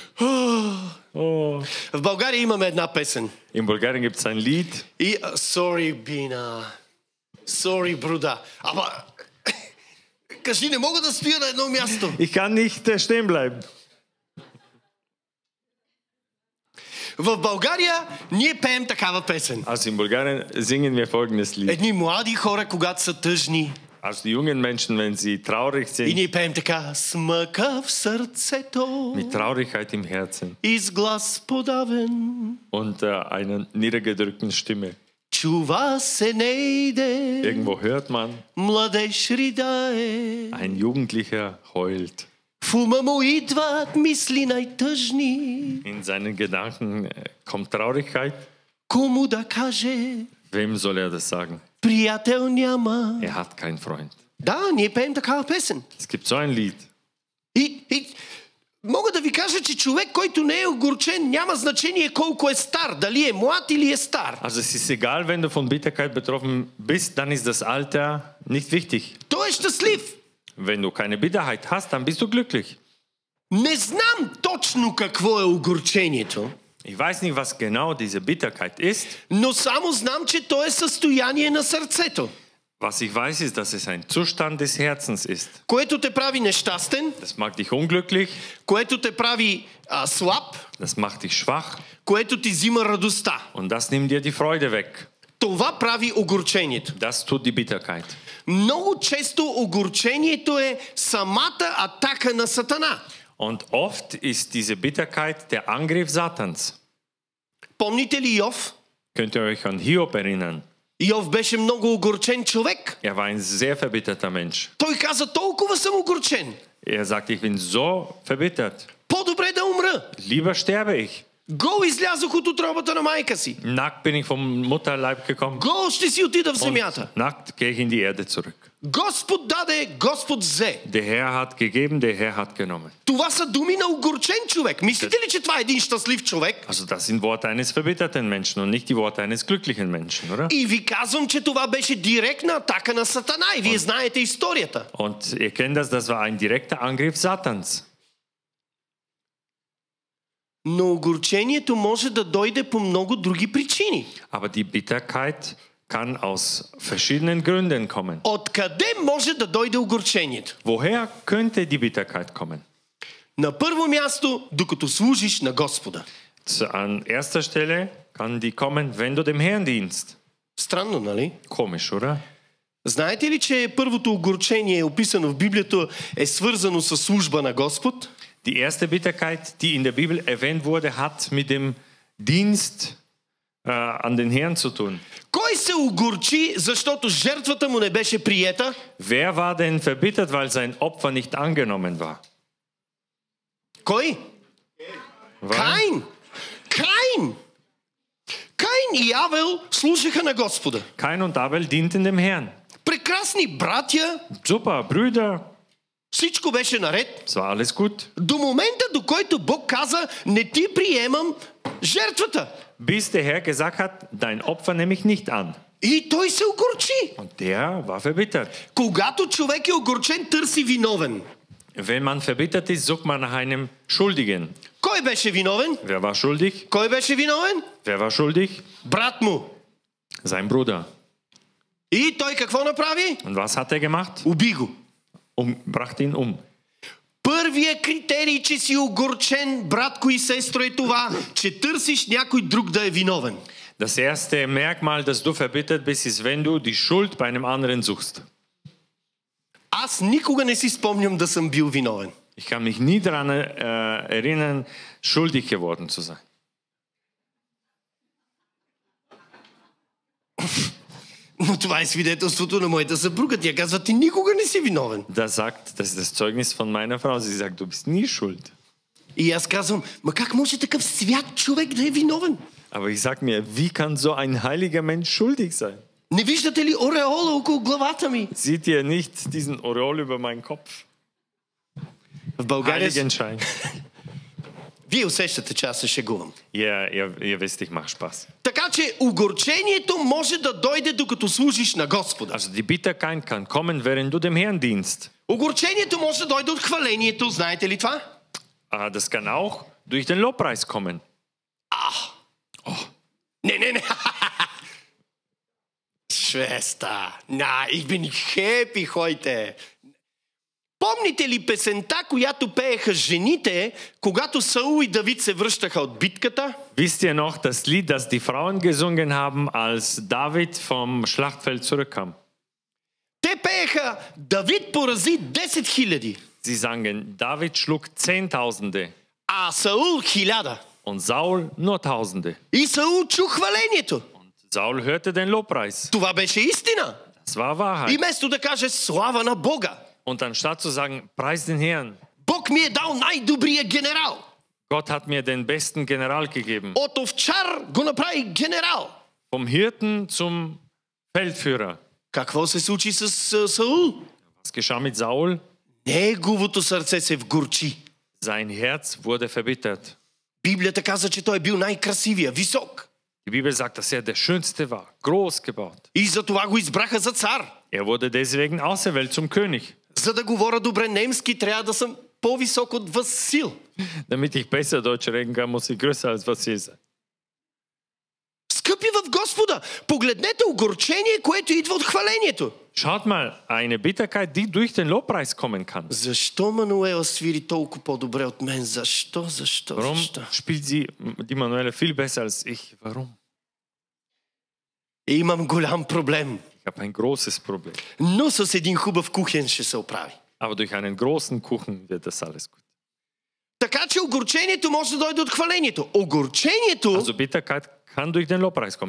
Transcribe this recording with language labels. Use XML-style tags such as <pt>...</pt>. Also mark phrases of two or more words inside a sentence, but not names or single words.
<bg>Oh. В България имаме една песен.</bg> <de>In Bulgarien gibt es ein Lied.</de> <en>Sorry, Bina. Sorry, бруда.</en> <bg>Ама, кажи, не мога да стоя на едно място.</bg> <de>Ich kann nicht stehen bleiben.</de> <bg>В България ние пеем такава песен.</bg> <de>Also in Bulgarien singen wir folgendes Lied.</de> <bg>Едни млади хора, когато са тъжни.</bg> <de>Also die jungen Menschen, wenn sie traurig</de> <bg>И</bg> <de>sind,</de> <bg>ние пеем така: смъка в сърцето,</bg> <de>mit Traurigkeit im Herzen</de> <bg>и с глас подавен,</bg> <de>und einer niedergedrückten Stimme.</de> <bg>чува се нейде,</bg> <de>Irgendwo hört man,</de> <bg>младеж ридае.</bg> <de>ein Jugendlicher heult.</de> <bg>В ума му идват мисли най-тъжни.</bg> <de>In seinen Gedanken kommt Traurigkeit.</de> <bg>Кому да каже?</bg> <de>Wem soll er das sagen?</de> <bg>Приятел няма.</bg> <de>Er hat keinen Freund.</de> <bg>Да, ние пеем такава песен.</bg> <de>Es gibt so ein Lied.</de> <bg>И мога да ви кажа, че човек, който не е огорчен, няма значение колко е стар, дали е млад или е стар.</bg> <de>Also es ist egal, wenn du von Bitterkeit betroffen bist, dann ist das Alter nicht wichtig.</de> <bg>Той е щастлив.</bg> <de>Wenn du keine Bitterheit hast, dann bist du glücklich.</de> <bg>Не знам точно какво е огорчението.</bg> <de>Ich weiß nicht, was genau diese Bitterkeit ist.</de> <bg>Но само знам, че то е състояние на сърцето.</bg> <de>Was ich weiß, ist, dass es ein Zustand des Herzens ist.</de> <bg>Което те прави нещастен.</bg> <de>Das macht dich unglücklich.</de> <bg>Което те прави слаб.</bg> <de>Das macht dich schwach.</de> <bg>Което ти взима радостта.</bg> <de>Und das nimmt dir die Freude weg.</de> <bg>Това прави огорчението.</bg> <de>Das tut die Bitterkeit.</de> <bg>Много често огорчението е самата атака на Сатана.</bg> <de>Und oft ist diese Bitterkeit der Angriff Satans.</de> <bg>Помните ли Йов?</bg> <de>Könnt ihr euch an Hiob erinnern?</de> <bg>Йов беше много огорчен човек.</bg> <de>Er war ein sehr verbitterter Mensch.</de> <bg>Той каза: толкова съм огорчен.</bg> <de>Er sagte, ich bin so verbittert.</de> <bg>По-добре да умра.</bg> <de>Lieber sterbe ich.</de> <bg>Гол излязох от утробата на майка си.</bg> <de>Nackt bin ich vom Mutterleib gekommen.</de> <bg>Гол ще си отида в земята.</bg> <de>Und nackt gehe ich in die Erde zurück.</de> <bg>Господ даде, Господ взе.</bg> <de>Der Herr hat gegeben, der Herr hat genommen.</de> <bg>Това са думи на огорчен човек. Мислите ли, че това е един щастлив човек?</bg> <de>Also das sind Worte eines verbitterten Menschen und nicht die Worte eines glücklichen Menschen, oder?</de> <bg>И ви казвам, че това беше директна атака на Сатана. И вие знаете историята.</bg> <de>Und ihr kennt das war ein direkter Angriff Satans.</de> <bg>Но огорчението може да дойде по много други причини.</bg> <de>Aber die Bitterkeit kann aus verschiedenen Gründen kommen.</de> <bg>Откъде може да дойде огорчението?</bg> <de>Woher könnte die Bitterkeit kommen?</de> <bg>На първо място, докато служиш на Господа.</bg> <de>An erster Stelle kann die kommen, wenn du dem Herrn dienst.</de> <bg>Странно, нали?</bg> <de>Komisch, oder?</de> <bg>Знаете ли, че първото огорчение, описано в Библията, е свързано с служба на Господ?</bg> <de>Die erste Bitterkeit, die in der Bibel erwähnt wurde, hat mit dem Dienst an den Herrn zu tun.</de> <bg>Кой се огорчи, защото жертвата му не беше приета?</bg> <de>Wer war denn verbittert, weil sein Opfer nicht angenommen war?</de> <bg>Кой? Каин! Каин! Каин и Авел служиха на Господа.</bg> <de>Kain und Abel dienten dem Herrn.</de> <bg>Прекрасни братя,</bg> <de>Super, Brüder,</de> <bg>всичко беше наред.</bg> <de>es war alles gut.</de> <bg>До момента, до който Бог каза, не ти приемам жертвата.</bg> <de>Bis der Herr gesagt hat, dein Opfer nehme ich nicht an.</de> <bg>И той се огорчи.</bg> <de>Und der war verbittert.</de> <bg>Когато човек е огорчен, търси виновен.</bg> <de>Wenn man verbittert ist, sucht man nach einem Schuldigen.</de> <bg>Кой беше виновен?</bg> <de>Wer war schuldig?</de> <bg>Кой беше виновен?</bg> <de>Wer war schuldig?</de> <bg>Брат му.</bg> <de>Sein Bruder.</de> <bg>И той какво направи?</bg> <de>Und was hat er gemacht?</de> <bg>Уби го.</bg> <de>Brachte ihn um.</de> <bg>Първият критерий, че си огорчен, братко и сестро, е това, че търсиш някой друг да е виновен.</bg> <de>Das erste Merkmal, dass du verbittert bist, ist, wenn du die Schuld bei einem anderen suchst.</de> <bg>Аз никога не си спомням да съм бил виновен.</bg> <de>Ich kann mich nie daran erinnern, schuldig geworden zu sein.</de> <bg>Но това е свидетелството на моята съпруга. Тя казва, ти никога не си виновен.</bg> <de>Das ist das Zeugnis von meiner Frau. Sie sagt, du bist nie schuld.</de> <bg>И аз казвам, ма как може такъв свят човек да е виновен?</bg> <de>Aber ich sag mir, wie kann so ein heiliger Mensch schuldig sein?</de> <bg>Не виждате ли ореола около главата ми?</bg> <de>Seht ihr nicht diesen Aureol über meinen Kopf?</de> <bg>В България...</bg> <de>Heiligenschein.</de> <bg>Вие усещате, че аз се шегувам.</bg> <de>Ihr wisst, ich mach Spaß.</de> <bg>Така че огорчението може да дойде докато служиш на Господа.</bg> <de>Also die Bitterkeit kann kommen, während du dem Herrn dienst.</de> <bg>Огорчението може да дойде от хвалението, знаете ли това?</bg> <de>Das kann auch durch den Lobpreis kommen.</de> <bg>Не.</bg> <de>Schwester, na, ich bin happy heute.</de> <bg>Помните ли песента, която пееха жените, когато Саул и Давид се връщаха от битката?</bg> <de>Wisst ihr noch das Lied, das die Frauen gesungen haben, als David vom Schlachtfeld zurückkam?</de> <bg>Те пееха, Давид порази 10 000.</bg> <de>Sie sangen, David schlug Zehntausende</de> <bg>А Саул 1000.</bg> <de>und Saul nur Tausende.</de> <bg>И Саул чу хвалението.</bg> <de>Saul hörte den Lobpreis.</de> <bg>Това беше истина.</bg> <de>Das war</de> <bg>И</bg> <de>Wahrheit.</de> <bg>вместо да каже слава на Бога,</bg> <de>Und anstatt zu sagen, preis den Herrn,</de> <bg>Бог ми е дал най-добрия генерал.</bg> <de>Gott hat mir den besten General gegeben.</de> <bg>От овчар го направи генерал.</bg> <de>Vom Hirten zum Feldführer.</de> <bg>Какво се случи с Саул?</bg> <de>Was geschah mit Saul?</de> <bg>Неговото сърце се вгорчи.</bg> <de>Sein Herz wurde verbittert.</de> <bg>Библията каза, че той е бил най-красивия, висок.</bg> <de>Die Bibel sagt, dass er der Schönste war, groß gebaut.</de> <bg>И за това го избраха за цар.</bg> <de>Er wurde deswegen auserwählt zum König.</de> <bg>За да говоря добре немски, трябва да съм по-висок от Васил.</bg> <de>Damit ich besser Deutsch reden kann, muss ich größer als Vasil sein.</de> <bg>Скъпи в Господа, погледнете огорчение, което идва от хвалението.</bg> <de>Schaut mal, eine Bitterkeit, die durch den Lobpreis kommen kann.</de> <bg>Защо Мануела свири толкова по-добре от мен? Защо?</bg> <de>Warum spielt sie die Manuela viel besser als ich? Warum?</de> <bg>Имам голям проблем.</bg> <de>Ich habe ein großes Problem.</de> <bg>Но с един хубав кухен ще се оправи.</bg> <de>Aber durch einen großen Kuchen wird das alles gut.</de> <bg>Така че огорчението може да дойде от хвалението. Огорчението...</bg> <de>Also Bitterkeit kann durch den Lobpreis kommen.</de>